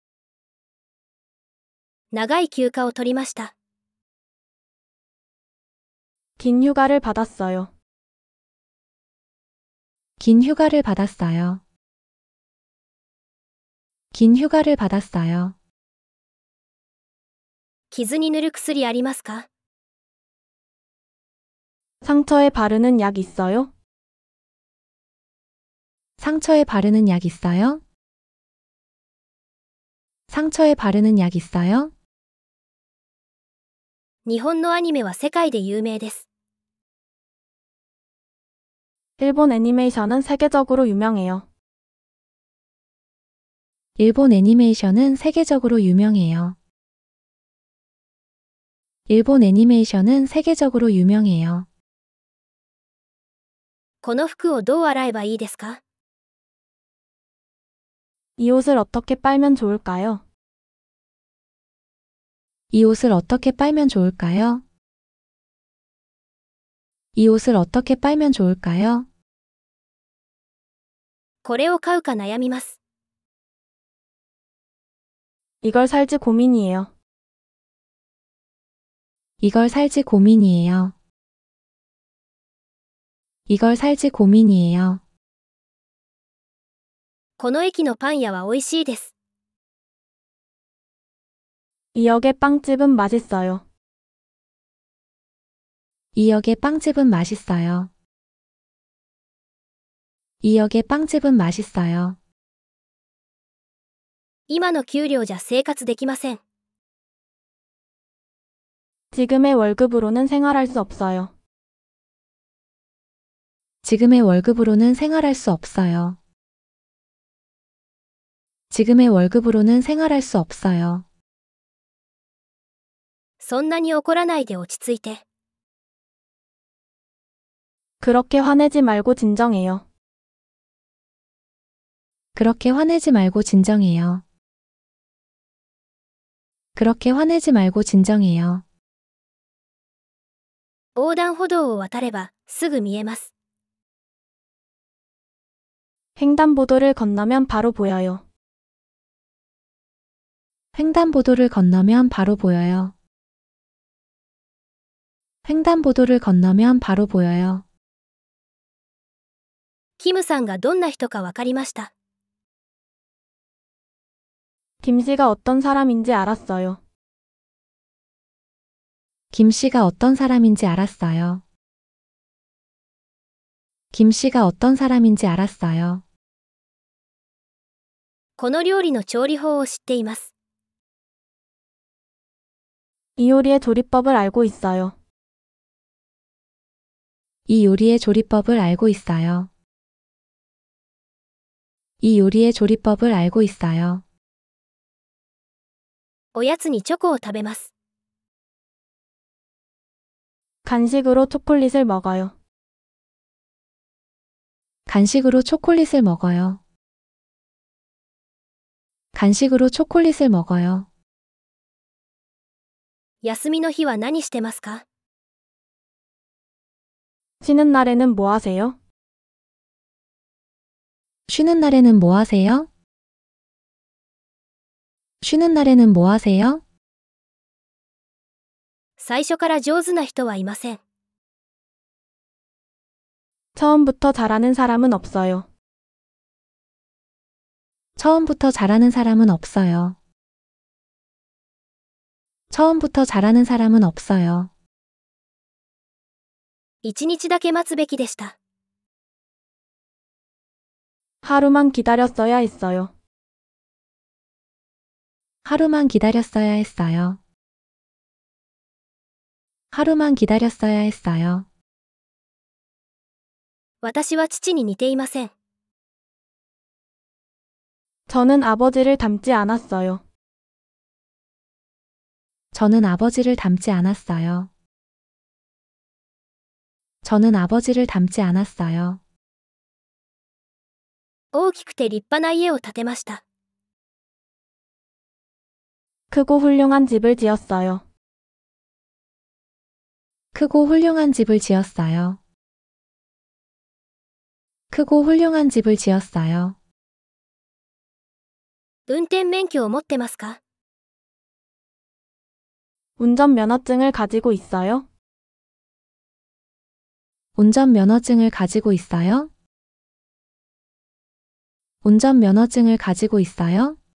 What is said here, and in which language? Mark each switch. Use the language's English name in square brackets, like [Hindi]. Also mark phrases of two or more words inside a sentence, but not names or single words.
[Japanese] 長い休暇を取りました。 [Korean] 긴 휴가를 받았어요. 긴 휴가를 받았어요. 긴 휴가를 받았어요. [Japanese] 傷に塗る薬ありますか？ [Korean] 상처에 바르는 약 있어요? 상처에 바르는 약 있어요? 상처에 바르는 약 있어요? [Japanese] 日本のアニメは世界で有名です。 [Korean] 일본 애니메이션은 세계적으로 유명해요. 일본 애니메이션은 세계적으로 유명해요. 일본 애니메이션은 세계적으로 유명해요. [Japanese] この服をどう洗えばいいですか？ [Korean] 이 옷을 어떻게 빨면 좋을까요? 이 옷을 어떻게 빨면 좋을까요? 이 옷을 어떻게 빨면 좋을까요? [Japanese] これを買うか悩みます。 [Korean] 이걸 살지 고민이에요. 이걸 살지 고민이에요. 이걸 살지 고민이에요. [Japanese] この駅のパン屋は美味しいです。 [Korean] 이 역의 빵집은 맛있어요. 이 역의 빵집은 맛있어요. 이 역의 빵집은 맛있어요. [Japanese] 今の給料じゃ生活できません。 [Korean] 지금의 월급으로는 생활할 수 없어요. 지금의 월급으로는 생활할 수 없어요. 지금의 월급으로는 생활할 수 없어요. [Japanese] そんなに怒らないで落ち着いて。 [Korean] 그렇게 화내지 말고 진정해요. 그렇게 화내지 말고 진정해요. 그렇게 화내지 말고 진정해요. [Japanese] 横断歩道を渡ればすぐ見えます。 [Korean] 횡단보도를 건너면 바로 보여요. 횡단보도를 건너면 바로 보여요. 횡단보도를 건너면 바로 보여요. [Japanese] キムさんがどんな人かわかりました。 [Korean] 김 씨가 어떤 사람인지 알았어요. 김 씨가 어떤 사람인지 알았어요. 김 씨가 어떤 사람인지 알았어요. [Japanese] この料理の調理法を知っています。 [Korean] 이 요리의 조리법을 알고 있어요. 이 요리의 조리법을 알고 있어요. 이 요리의 조리법을 알고 있어요. [Japanese] おやつにチョコを食べます。 [Korean] 간식으로 초콜릿을 먹어요. 간식으로 초콜릿을 먹어요. 간식으로 초콜릿을 먹어요. [Japanese] 休みの日は何してますか？ [Korean] 쉬는 날에는 뭐 하세요? 쉬는 날에는 뭐 하세요? 쉬는 날에는 뭐 하세요? [Japanese] 最初から上手な人はいません。 [Korean] 처음부터 잘하는 사람은 없어요. 처음부터 잘하는 사람은 없어요. 처음부터 잘하는 사람은 없어요. [Japanese] 一日だけ待つべきでした。 [Korean] 하루만 기다렸어야 했어요. 하루만 기다렸어야 했어요. 하루만 기다렸어야 했어요. [Japanese] 私は父に似ていません。 [Korean] 저는 아버지를 닮지 않았어요. 저는 아버지를 닮지 않았어요. 저는 아버지를 닮지 않았어요. [Japanese] 大きくて立派な家を建てました。 [Korean] 크고 훌륭한 집을 지었어요. 크고 훌륭한 집을 지었어요. 크고 훌륭한 집을 지었어요. [Japanese] 運転免許を持ってますか？ [Korean] 운전면허증을 가지고 있어요? 운전면허증을 가지고 있어요? 운전면허증을 가지고 있어요?